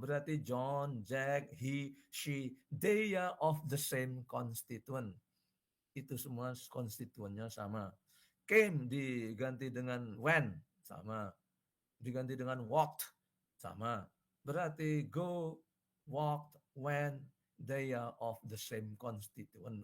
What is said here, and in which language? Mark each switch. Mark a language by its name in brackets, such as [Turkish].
[English] Berarti John, Jack, he, she, they are of the same constituent. [Indonesian] Itu semua konstituennya sama. Came diganti dengan when sama. Diganti dengan walked sama. [English] Berarti go, walked, when, they are of the same constituent.